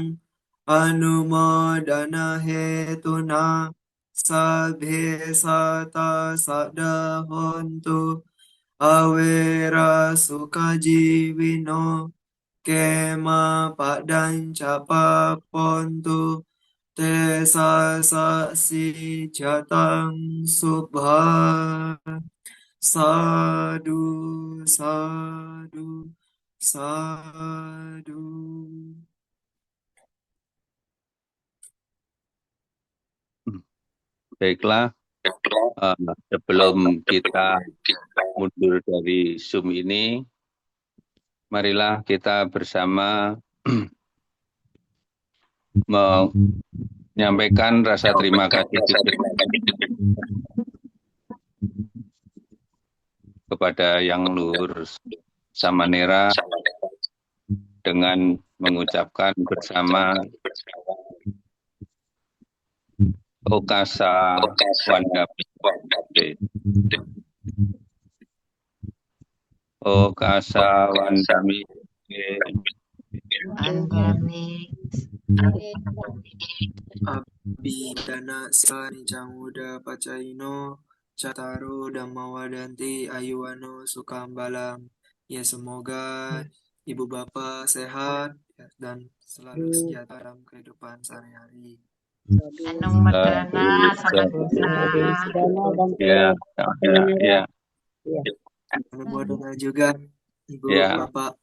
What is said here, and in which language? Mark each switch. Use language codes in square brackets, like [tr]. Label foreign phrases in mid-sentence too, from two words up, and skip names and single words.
[pi] anumodana hetuna sabhe sata sadahontu awera sukajivino kema padancapapontu te sasasi jatang subha sadu sadu sadu. [id] Baiklah, sebelum kita mundur dari Zoom ini, marilah kita bersama menyampaikan rasa terima kasih kepada Yang Luhur Samanera dengan mengucapkan bersama [pi] Okasa Wandami. Okasa Wandami. Abhidana sani janguda pacaino cataru dhammawadanti ayuwano sukambalam. [id] Ya semoga ibu bapak sehat dan selalu sejahtera dalam kehidupan sehari-hari. [pi] Anung madana [id] Ya. Anumodana juga ibu bapak.